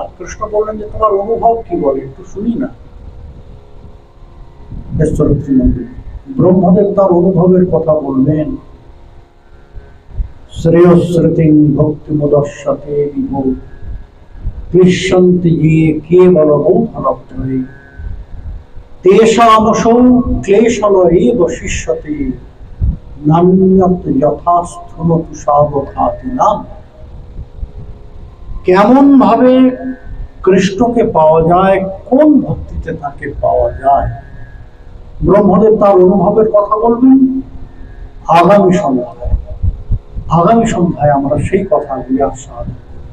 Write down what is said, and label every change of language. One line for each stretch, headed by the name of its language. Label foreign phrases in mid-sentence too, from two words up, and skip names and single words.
Bangla: কৃষ্ণ বললেন যে তোমার অনুভব কি বলে একটু শুনি না। ব্রহ্মদেব তার অনুভবের কথা বললেন।
Sanskrit: শ্রেয়শ্রুতিং ভক্তি মুদস্যতে বিভো ক্লিশ্যন্তি ये केवल बोधनत्रये तेषामसौ क्लेशल एव शिष्यते नान्यत् यथा स्तुनतु सावधातिनाम।
Bangla: কেমন ভাবে কৃষ্ণকে পাওয়া যায়, কোন ভক্তিতে তাকে পাওয়া যায়, ব্রহ্মদেব তার অনুভবের কথা বলবেন আগামী সন্ধ্যায়। আগামী সন্ধ্যায় আমরা সেই কথাগুলি আস্বাদন করব।